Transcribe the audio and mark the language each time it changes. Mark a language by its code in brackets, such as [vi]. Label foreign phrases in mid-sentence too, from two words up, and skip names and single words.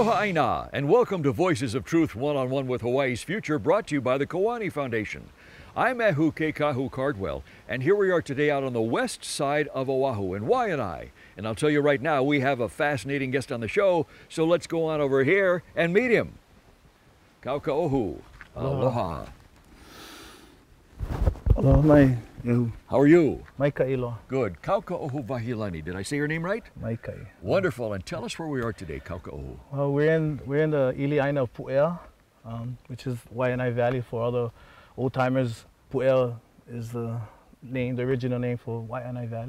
[en] Aina, and welcome to Voices of Truth One-on-One with Hawaii's Future, brought to you by the Kiwani Foundation. I'm Ehu Keikahu Cardwell, and here we are today out on the west side of Oahu in Waianae. And I'll tell you right now, we have a fascinating guest on the show, so let's go on over here and meet him. Kaukaohu, aloha. Aloha, How are you? [haw] Maikai ilo. [en] Good. Kaukaohu Wahilani. Did I say your name right? Maikai. Wonderful. And tell us where we are today, Kaukaohu. Well, we're in the Iliaina of Pu'ea, which is Waianae Valley for all the old timers. Pu'ea is the original name for Waianae Valley.